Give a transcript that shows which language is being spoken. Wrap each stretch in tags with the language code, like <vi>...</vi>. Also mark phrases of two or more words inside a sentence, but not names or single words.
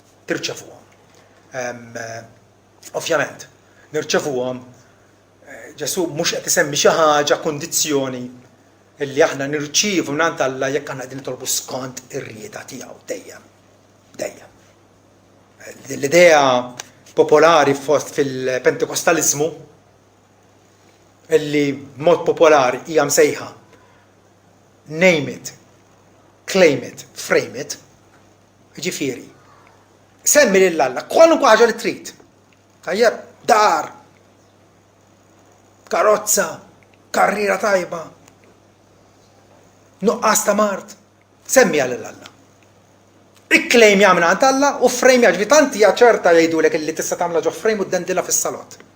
<mt>Ovvjament, nirċevuhom Ġesu mhux qed isemmi xi ħaġa kundizzjoni illi aħna nirċievu mingħand Alla jekk aħna qegħdin nitolbu skont ir-rieda tiegħu dejjem. L-idea popolari fil-Pentekostaliżmu illi b'mod popolari hija msejħa</mt> <en>name it, claim it, frame it.</en> <mt>Ġifieri, semmi lill-Alla kwalunkwe ħaġa li trid. Tajjeb, dar, karozza, karriera tajba, nuqqas ta' mart, semmiha lill-Alla. Ikklejmja mingħand Alla u frejmja ġifieri tant hija ċerta jgħidulek illi tista' tagħmilha ġo frame u ddendilha fis-salott.</mt>